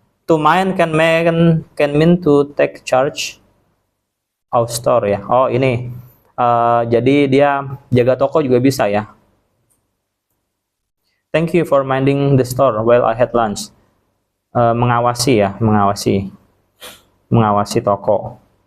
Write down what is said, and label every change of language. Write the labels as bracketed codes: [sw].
[en] To mind can mean to take charge of store ya. [id] Oh ini, jadi dia jaga toko juga bisa ya. [en] Thank you for minding the store while I had lunch. [id] Mengawasi ya, mengawasi toko.